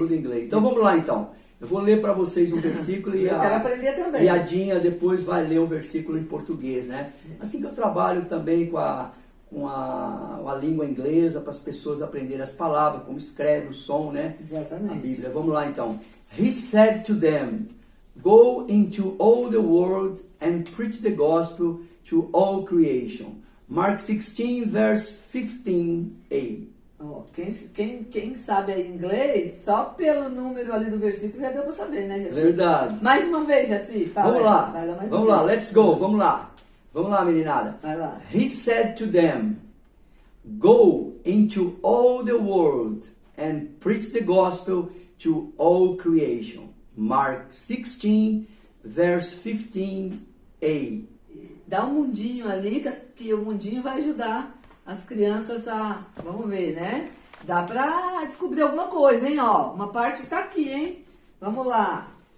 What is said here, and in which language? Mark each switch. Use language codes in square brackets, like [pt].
[pt] Tudo em inglês. Então vamos lá então. Eu vou ler para vocês um versículo eu quero aprender também. E a Dinha depois vai ler o versículo em português, né? Assim que eu trabalho também com a língua inglesa para as pessoas aprenderem as palavras, como escreve o som, né? Exatamente. A Bíblia. Vamos lá então. [en] He said to them, go into all the world and preach the gospel to all creation. Mark 16, verse 15a. [pt] Quem sabe aí inglês, só pelo número ali do versículo já deu para saber, né, Jaci? Verdade. Mais uma vez, Jaci. Fala, vamos lá. Vai lá mais vamos lá, [en] let's go. [pt] Vamos lá. Vamos lá, meninada. Vai lá. [en] He said to them, go into all the world and preach the gospel to all creation. Mark 16, verse 15a. [pt] Dá um mundinho ali, que o mundinho vai ajudar as crianças a... Vamos ver, né? Dá pra descobrir alguma coisa, hein? Ó, uma parte tá aqui, hein? Vamos lá.